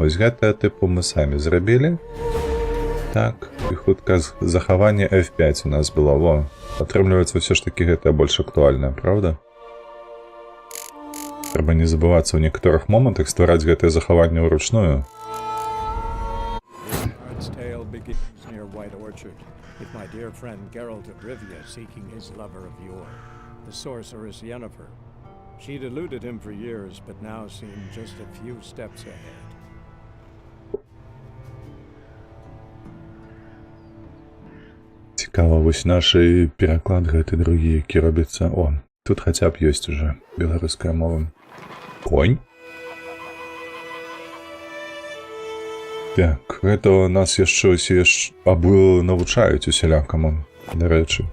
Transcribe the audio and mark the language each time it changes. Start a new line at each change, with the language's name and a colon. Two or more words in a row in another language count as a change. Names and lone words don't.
Belarusian: Вось гэтае тыпу мы самі зрабілі. Так, і хутка захаванне F5 у нас было. Во, атрымліваецца ўсё ж такі гэтае больш актуальнае, правда? Трэба не забывацца ў некаторых момантах ствараць гэтае захаванне ўручную.
English: The sorceress Yennefer. She'd eluded him for years, but now seemed just a few steps ahead.
Belarusian: Цікава, вось нашы пераклад гэты другі, які робіцца. О, тут хаця б ёсць уже беларуская мова. Конь? Так, гэта у нас яшчэ абы навучаюць усялякаму, дарэчы.